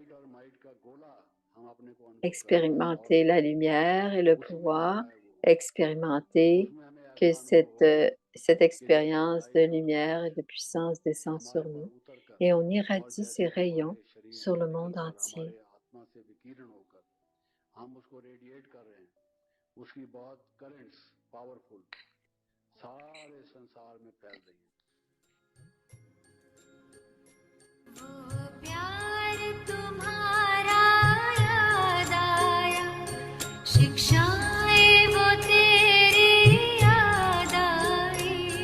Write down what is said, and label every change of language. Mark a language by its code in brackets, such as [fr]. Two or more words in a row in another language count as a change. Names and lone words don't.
[fr] expérimenter la lumière et le pouvoir, expérimenter que cette expérience de lumière et de puissance descend sur nous et on irradie ces rayons sur le monde entier. [hi] प्यार तुम्हारा याद आया शिक्षाएं वो तेरी याद आई